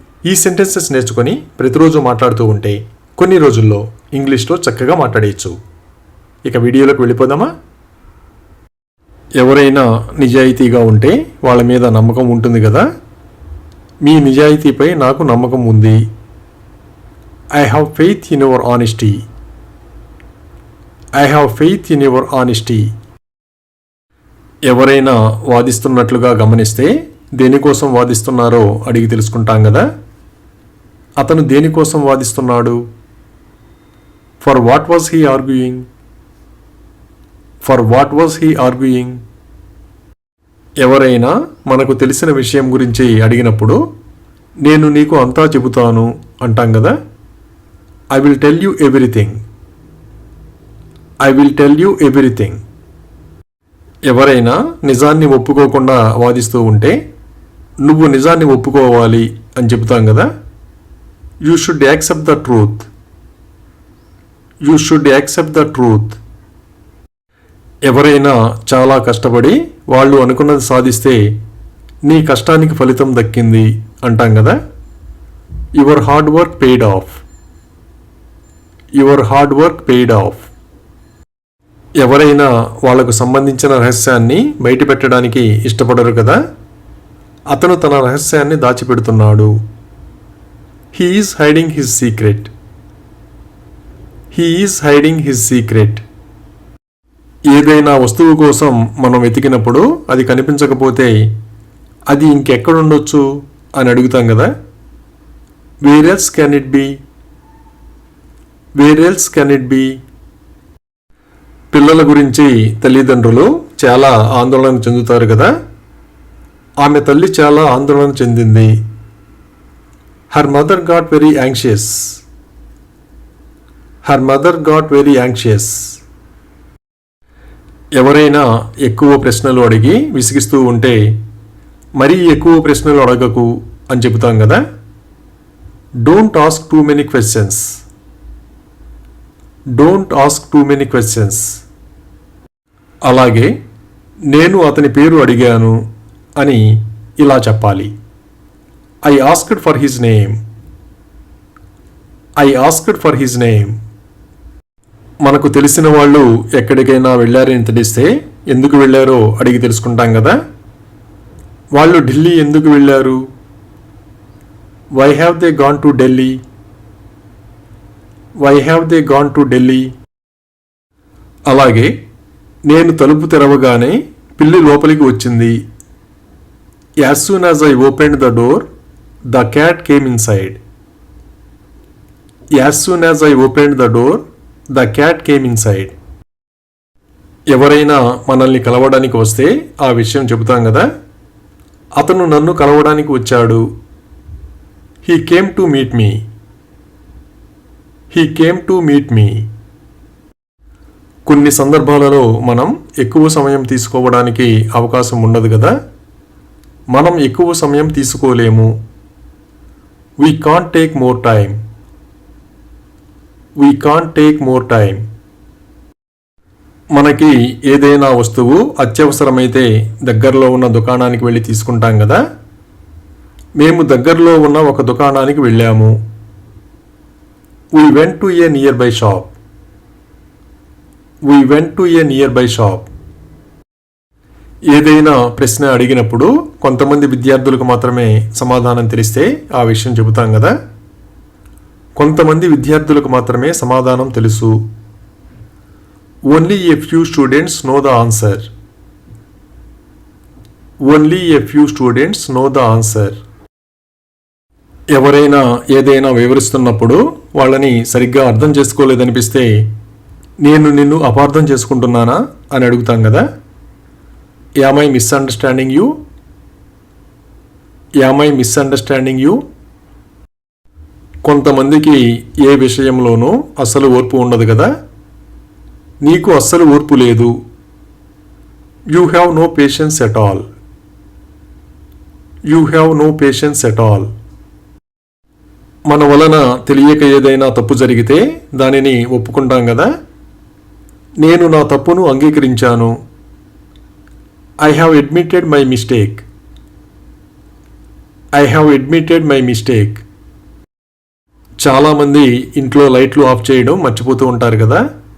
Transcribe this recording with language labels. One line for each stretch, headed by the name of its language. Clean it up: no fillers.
Telugu: ఈ సెంటెన్సెస్ నేర్చుకొని ప్రతిరోజు మాట్లాడుతూ ఉంటే కొన్ని రోజుల్లో ఇంగ్లీష్లో చక్కగా మాట్లాడేయచ్చు. ఇక వీడియోలోకి వెళ్ళిపోదామా? ఎవరైనా నిజాయితీగా ఉంటే వాళ్ళ మీద నమ్మకం ఉంటుంది కదా. మీ నిజాయితీపై నాకు నమ్మకం ఉంది.
English: I have faith in your honesty. I have faith in your honesty.
Telugu: ఎవరైనా వాదిస్తున్నట్లుగా గమనిస్తే దేనికోసం వాదిస్తున్నారో అడిగి తెలుసుకుంటాం కదా. అతను దేనికోసం వాదిస్తున్నాడు?
English: For what was he arguing? For what was he arguing?
Telugu: ఎవరైనా మనకు తెలిసిన విషయం గురించి అడిగినప్పుడు నేను నీకు అంతా చెబుతాను అంటాం కదా.
English: I will tell you everything. I will tell you everything.
Telugu: ఎవరైనా నిజాన్ని ఒప్పుకోకుండా వాదిస్తూ ఉంటే నువ్వు నిజాన్ని ఒప్పుకోవాలి అని చెబుతాం కదా.
English: You should accept the truth. You should accept the truth.
Telugu: ఎవరైనా చాలా కష్టపడి వాళ్ళు అనుకున్నది సాధిస్తే నీ కష్టానికి ఫలితం దక్కింది అంటాం కదా.
English: Your hard work paid off. Your hard work paid off.
Telugu: ఎవరైనా వాళ్లకు సంబంధించిన రహస్యాన్ని బయటపెట్టడానికి ఇష్టపడరు కదా. అతను తన రహస్యాన్ని దాచిపెడుతున్నాడు.
English: He is hiding his secret. He is hiding his secret.
Telugu: ఏదైనా వస్తువు కోసం మనం వెతికినప్పుడు అది కనిపించకపోతే అది ఇంకెక్కడుండొచ్చు అని అడుగుతాం కదా.
English: Where else can it be? Where else can it be?
Telugu: పిల్లల గురించి తల్లిదండ్రులు చాలా ఆందోళన చెందుతారు కదా. ఆమె తల్లి చాలా ఆందోళన చెందింది.
English: Her mother got very anxious. Her mother got very anxious.
Telugu: ఎవరైనా ఎక్కువ ప్రశ్నలు అడిగి విసిగిస్తూ ఉంటే మరీ ఎక్కువ ప్రశ్నలు అడగకు అని చెబుతాం కదా.
English: Don't ask too many questions. Don't ask too many questions.
Telugu: అలాగే నేను అతని పేరు అడిగాను అని ఇలా చెప్పాలి.
English: I asked for his name. I asked for his name.
Telugu: మనకు తెలిసిన వాళ్ళు ఎక్కడికైనా వెళ్ళారని తెలిస్తే ఎందుకు వెళ్ళారో అడిగి తెలుసుకుంటాం కదా. వాళ్ళు ఢిల్లీ ఎందుకు వెళ్ళారు?
English: Why have they gone to Delhi? Why have they gone to Delhi?
Telugu: అలాగే నేను తలుపు తెరవగానే పిల్లి లోపలికి వచ్చింది.
English: As soon as I opened the door, the cat came inside. As soon as I opened the door, the cat came inside.
Telugu: ఎవరైనా మనల్ని కలవడానికి వస్తే ఆ విషయం చెబుతాం కదా. అతను నన్ను కలవడానికి వచ్చాడు.
English: He came to meet me. He came to meet me.
Telugu: కొన్ని సందర్భాలలో మనం ఎక్కువ సమయం తీసుకోవడానికి అవకాశం ఉండదు కదా. మనం ఎక్కువ సమయం తీసుకోలేము.
English: We can't take more time. We can't take more time.
Telugu: మనకి ఏదైనా వస్తువు అత్యవసరమైతే దగ్గరలో ఉన్న దుకాణానికి వెళ్ళి తీసుకుంటాం కదా. మేము దగ్గరలో ఉన్న ఒక దుకాణానికి వెళ్ళాము.
English: We went to a nearby shop. We went to a nearby shop.
Telugu: ఏదైనా ప్రశ్న అడిగినప్పుడు కొంతమంది విద్యార్థులకు మాత్రమే సమాధానం తెలిస్తే ఆ విషయం చెబుతాం కదా. కొంతమంది విద్యార్థులకు మాత్రమే సమాధానం తెలుసు.
English: Only a few students know the answer. Only a few students know the answer.
Telugu: ఎవరైనా ఏదైనా వివరిస్తున్నప్పుడు వాళ్ళని సరిగ్గా అర్థం చేసుకోలేదనిపిస్తే నేను నిన్ను అపార్థం చేసుకుంటున్నానా అని అడుగుతాం కదా.
English: Am I misunderstanding you? Am I misunderstanding you?
Telugu: కొంతమందికి ఏ విషయంలోనూ అస్సలు ఓర్పు ఉండదు కదా. నీకు అస్సలు ఓర్పు లేదు.
English: You have no patience at all. You have no patience at all.
Telugu: మన వలన తెలియక ఏదైనా తప్పు జరిగితే దానిని ఒప్పుకుంటాం కదా. నేను నా తప్పును అంగీకరించాను.
English: I have admitted my mistake. I have admitted my mistake.
Telugu: చాలామంది ఇంట్లో లైట్లు ఆఫ్ చేయడం మర్చిపోతూ ఉంటారు కదా.